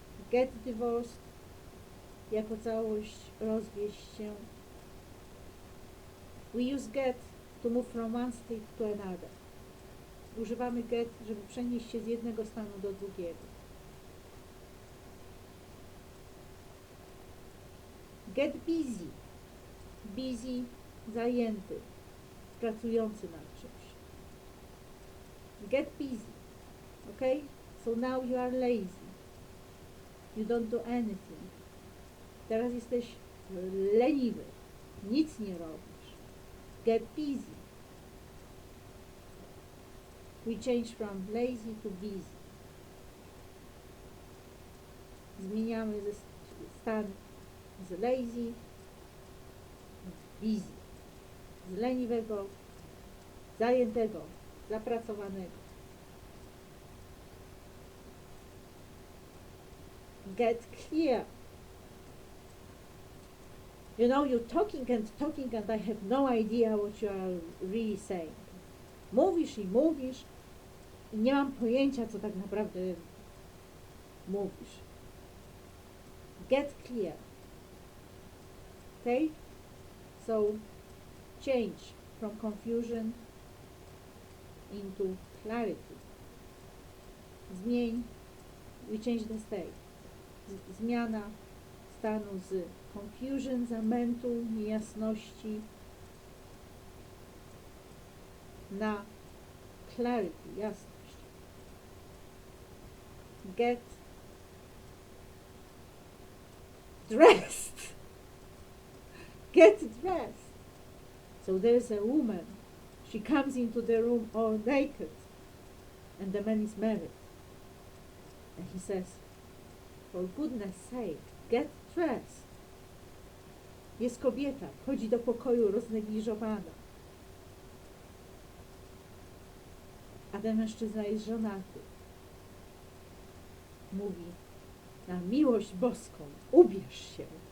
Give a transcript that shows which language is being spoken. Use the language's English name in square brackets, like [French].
[English] Get divorced, [Polish] jako całość, rozwieź się. [English] We use get to move from one state to another. [Polish] Używamy get, żeby przenieść się z jednego stanu do drugiego. [English] Get busy. Busy, [Polish] zajęty, pracujący nad czymś. [English] Get busy. Okay? So now you are lazy. You don't do anything. [Polish] Teraz jesteś leniwy. Nic nie robisz. [English] Get busy. We change from lazy to busy. [Polish] Zmieniamy stan z lazy w busy. Z leniwego, zajętego, zapracowanego. [English] Get clear. You know, you're talking and I have no idea what you are really saying. [Polish] Mówisz i mówisz i nie mam pojęcia, co tak naprawdę mówisz. [English] Get clear. Okay? So, change from confusion into clarity. [Polish] Zmień, [English] we change the state. [Polish] Zmiana stanu z confusion, zamętu, niejasności na clarity, jasność. [English] Get dressed. Get dressed. So there's a woman. She comes into the room all naked. And the man is married. And he says, for goodness sake, get dressed. [Polish] Jest kobieta, wchodzi do pokoju roznegliżowana. A ten mężczyzna jest żonaty. Mówi, na miłość boską, ubierz się.